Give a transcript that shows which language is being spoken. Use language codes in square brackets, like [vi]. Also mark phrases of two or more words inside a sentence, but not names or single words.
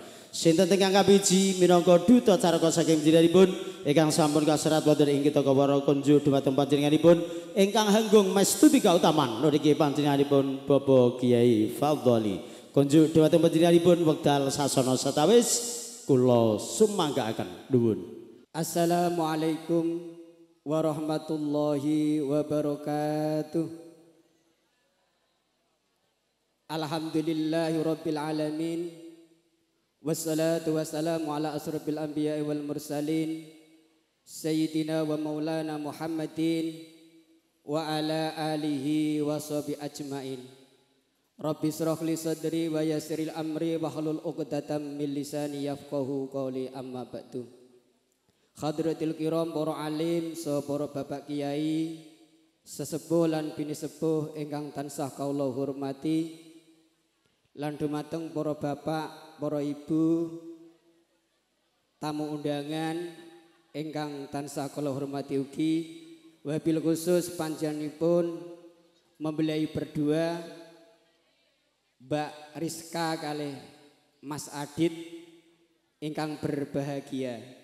[jv] Sinten ingkang kabiji minangka duta caraka saking panjenenganipun ingkang sampun kaserat wonten ing kita kawara kunjuk dhumateng panjenenganipun ingkang hanggung mestuti kautaman niki panjenenganipun Bapak Kiai Fadholi. Kunjuk dhumateng panjenenganipun wekdal sasana satawis kula sumanggaaken nuwun. [ar] السلام عليكم ورحمة الله وبركاته. الحمد لله رب العالمين. والصلاة والسلام على أشرف الأنبياء والمرسلين سيدنا ومولانا محمد وعلى آله وصحبه أجمعين. رب اشرح لي صدري ويسر لي أمري واحلل عقدة من لساني يفقهوا قولي أما بعد. حضرات الكرام [jv] para alim saha para bapak kiai sesepuh lan bini sepuh ingkang tansah kaula hormati lan dumateng para bapak, para ibu, tamu undangan ingkang tansah kula hormati ugi, [ar] وبالخصوص [jv] panjenenganipun [id] mempelai berdua [jv] Mbak Rizka kalih Mas Adit ingkang berbahagia.